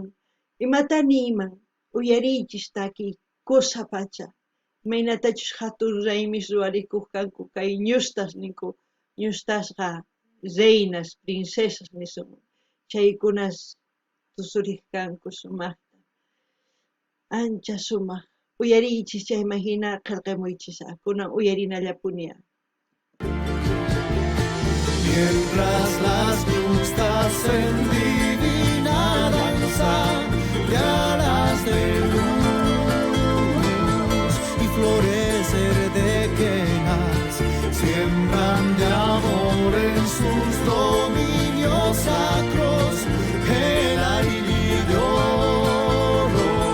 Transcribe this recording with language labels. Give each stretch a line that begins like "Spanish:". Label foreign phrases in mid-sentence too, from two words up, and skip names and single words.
Quechua: imata niyman uyariychis takiy kusa pacha imaynatachus hatun raymis ruwarikuq kanku kay ñustas ninku ñustasqa reinas princesas nisunman chaykunas tusuriq kanku sumaqta ancha sumaq uyariychis chayman hina qillqimuychis kunan uyarinallapuni.
Spanish: mientras las justas en divina danza de alas de luz y florecer de quenas siembran de amor en sus dominios sacros el aire de oro